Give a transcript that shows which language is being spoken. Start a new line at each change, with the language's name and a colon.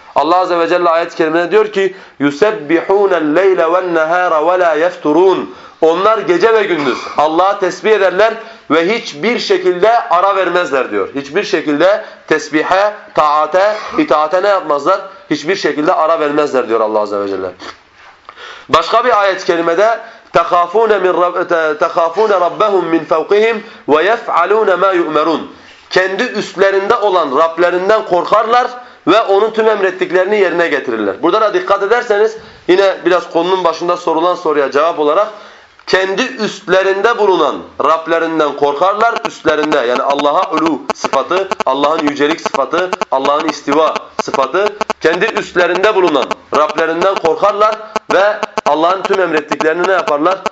Turkish: Allah Azze ve Celle ayet-i kerimine diyor ki
Arabic: يُسَبِّحُونَ اللَّيْلَ وَالنَّهَارَ وَلَا يَفْتُرُونَ.
Turkish: Onlar gece ve gündüz Allah'a tesbih ederler ve hiçbir şekilde ara vermezler diyor. Hiçbir şekilde tesbihe, taate, itaate ne yapmazlar? Hiçbir şekilde ara vermezler diyor Allah Azze ve Celle. Başka bir ayet-i kerimede
Arabic: تَخَافُونَ رَبَّهُمْ مِنْ فَوْقِهِمْ وَيَفْعَلُونَ مَا يُؤْمَرُونَ.
Turkish: Kendi üstlerinde olan Rablerinden korkarlar ve onun tüm emrettiklerini yerine getirirler. Burada da dikkat ederseniz yine biraz konunun başında sorulan soruya cevap olarak kendi üstlerinde bulunan Rablerinden korkarlar, üstlerinde yani Allah'a ulu sıfatı, Allah'ın yücelik sıfatı, Allah'ın istiva sıfatı, kendi üstlerinde bulunan Rablerinden korkarlar ve Allah'ın tüm emrettiklerini ne yaparlar?